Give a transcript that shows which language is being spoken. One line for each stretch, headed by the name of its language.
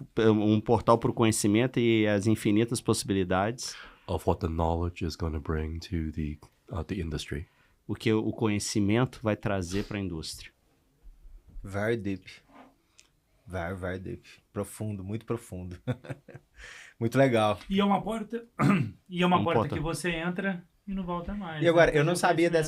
Portuguese: um portal para o conhecimento e as infinitas possibilidades,
English: of what the knowledge is going to bring to the industry.
Portuguese: o que o conhecimento vai trazer para a indústria.
English: Very deep. Very deep.
Portuguese: Profundo, muito profundo. Muito legal. E é uma porta, porta. que você entra e não volta mais. E agora, né? eu não sabia dessa